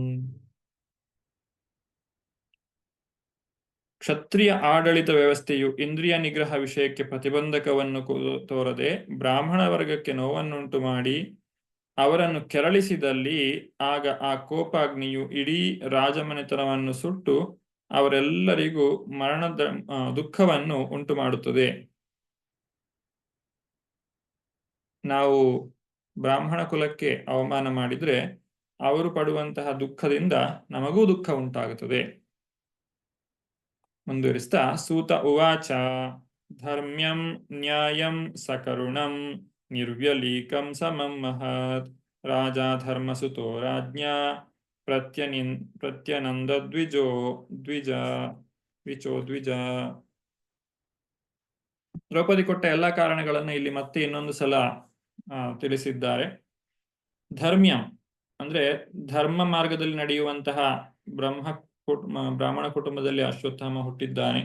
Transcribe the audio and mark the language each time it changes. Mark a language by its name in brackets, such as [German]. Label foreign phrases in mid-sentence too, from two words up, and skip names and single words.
[Kannada] ಕ್ಷತ್ರಿಯ ಆಡಳಿತ ವ್ಯವಸ್ಥೆಯು ಇಂದ್ರಿಯ ನಿಗ್ರಹ ವಿಷಯಕ್ಕೆ ಪ್ರತಿಬಂಧಕವನ್ನು ತೋರದೆ ಬ್ರಾಹ್ಮಣ ವರ್ಗಕ್ಕೆ ನೋವನ್ನುಂಟು ಮಾಡಿ ಅವರನ್ನು ಕೆರಳಿಸಿದಲ್ಲಿ ಆಗ ಆ ಕೋಪಾಗ್ನಿಯು ಇಡೀ ರಾಜಮನೆತನವನ್ನು ಸುಟ್ಟು ಅವರೆಲ್ಲರಿಗೂ ಮರಣದ ದುಃಖವನ್ನು ಉಂಟು ಮಾಡುತ್ತದೆ. ನಾವು ಬ್ರಾಹ್ಮಣ ಕುಲಕ್ಕೆ ಅವಮಾನ ಮಾಡಿದ್ರೆ ಅವರು ಪಡುವಂತಹ ದುಃಖದಿಂದ ನಮಗೂ ದುಃಖ ಉಂಟಾಗುತ್ತದೆ. [Sanskrit] ಮುಂದುವರಿಸ್ತಾ ಸೂತ ಉವಾಚ ಧರ್ಮ್ಯಂ ನ್ಯಾಯಂ ಸಕರುಣಂ ನಿರ್ವ್ಯಲೀಕಂ ಸಮಂ ಮಹತ್ ರಾಜಾ ಧರ್ಮಸುತೋ ರಾಜ್ಞಾ ಪ್ರತ್ಯನಂದ ದ್ವಿಜ. [Kannada] ದ್ರೌಪದಿ ಕೊಟ್ಟ ಎಲ್ಲಾ ಕಾರಣಗಳನ್ನು ಇಲ್ಲಿ ಮತ್ತೆ ಇನ್ನೊಂದು ಸಲ ತಿಳಿಸಿದ್ದಾರೆ. ಧರ್ಮ್ಯಂ ಅಂದ್ರೆ ಧರ್ಮ ಮಾರ್ಗದಲ್ಲಿ ನಡೆಯುವಂತಹ ಬ್ರಾಹ್ಮಣ ಕುಟುಂಬದಲ್ಲಿ ಅಶ್ವತ್ಥಾಮ ಹುಟ್ಟಿದ್ದಾನೆ.